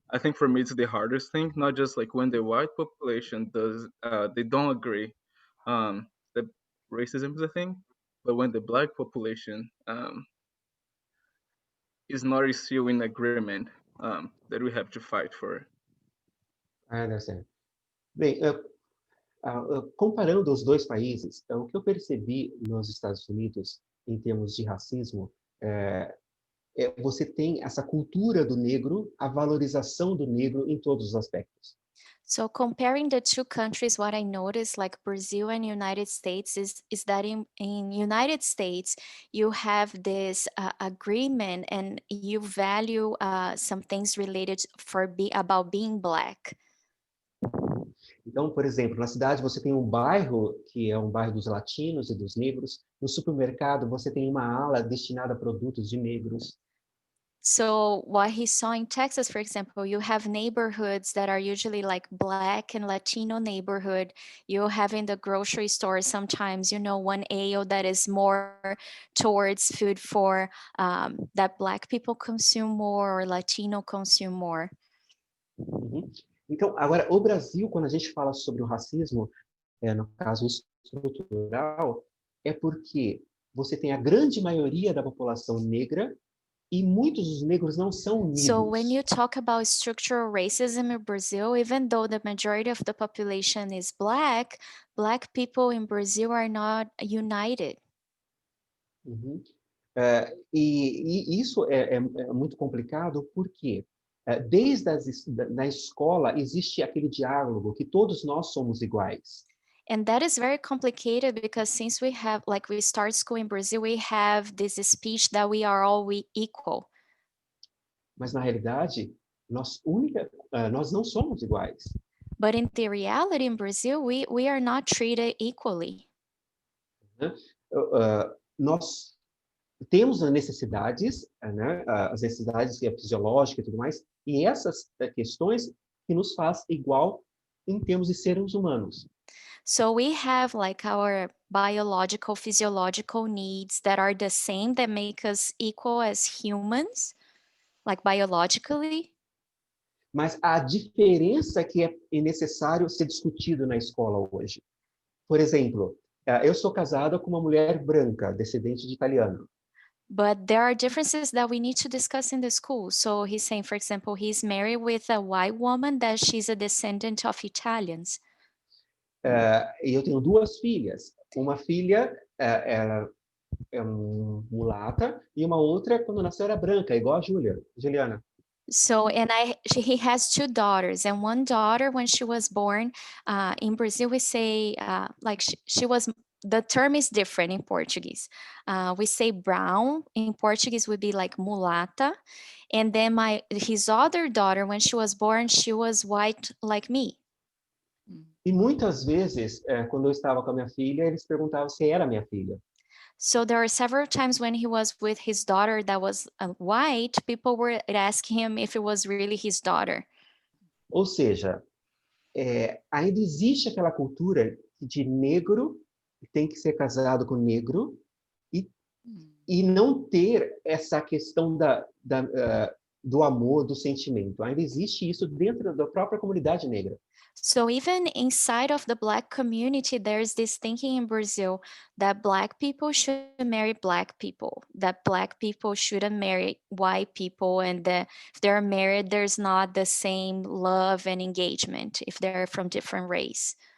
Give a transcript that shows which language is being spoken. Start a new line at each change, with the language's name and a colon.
English: I think for me it's the hardest thing, not just like when the white population does, they don't agree that racism is a thing, but when the black population is not still in agreement, that we have to fight for. I understand.
Portuguese: Bem, comparando os dois países, o que eu percebi nos Estados Unidos, em termos de racismo, você tem essa cultura do negro, a valorização do negro em todos os aspectos.
English: So comparing the two countries, what I noticed, like Brazil and United States, is that in United States, you have this agreement and you value some things related about being Black.
Portuguese: Então, por exemplo, na cidade você tem um bairro, que é um bairro dos latinos e dos negros. No supermercado você tem uma ala destinada a produtos de negros.
English: So what he saw in Texas, for example, you have neighborhoods that are usually like Black and Latino neighborhood. You have in the grocery store sometimes, you know, one aisle that is more towards food for that Black people consume more or Latino consume more. Uhum.
Portuguese: Então, agora, o Brasil, quando a gente fala sobre o racismo, no caso estrutural, é porque você tem a grande maioria da população negra e muitos dos negros não são unidos.
English: So when you talk about structural racism in Brazil, even though the majority of the population is Black, Black people in Brazil are not united. Uhum.
Portuguese: E isso é muito complicado porque desde na escola existe aquele diálogo que todos nós somos iguais.
English: And that is very complicated because since we have, like we start school in Brazil, we have this speech that we are all equal.
Portuguese: Mas na realidade, nós não somos iguais.
English: But in the reality in Brazil, we are not treated equally.
Portuguese: Nós temos necessidades, né, as necessidades fisiológicas e tudo mais, e essas questões que nos faz igual em termos de seres humanos.
English: So we have like our biological, physiological needs that are the same, that make us equal as humans, like biologically.
Portuguese: Mas a diferença que é necessário ser discutido na escola hoje. Por exemplo, eu sou casada com uma mulher branca, descendente de italiano.
English: But there are differences that we need to discuss in the school. So he's saying, for example, he's married with a white woman that she's a descendant of Italians.
Portuguese: E eu tenho duas filhas. Uma filha ela é mulata e uma outra, quando nasceu, era branca, igual a Juliana.
English: So, and he has two daughters, and one daughter, when she was born, in Brazil, we say, like she was, the term is different in Portuguese. We say brown, in Portuguese would be like mulata. And then his other daughter, when she was born, she was white like me.
Portuguese: E muitas vezes, quando eu estava com a minha filha, eles perguntavam se era minha filha.
English: So there are several times when he was with his daughter that was white, people were asking him if it was really his daughter.
Portuguese: Ou seja, ainda existe aquela cultura de negro tem que ser casado com negro e não ter essa questão do amor, do sentimento. Ainda existe isso dentro da própria comunidade negra.
English: So even inside of the Black community, there's this thinking in Brazil that Black people should marry Black people, that Black people shouldn't marry white people, and that if they're married, there's not the same love and engagement if they're from different race.